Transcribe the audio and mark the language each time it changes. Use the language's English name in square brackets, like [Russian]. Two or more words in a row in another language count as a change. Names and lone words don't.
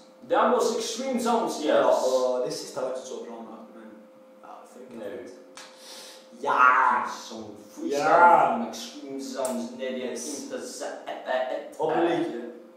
[English] That was Extreme Sounds, yes. [Danish] Ja, og det sidste var ikke så bra, men ja, [Swedish] det funkar. [Danish] Ja! [English] Som Freestyle from Extreme Sounds, Neddy Zepter. [Swedish] Och publiken.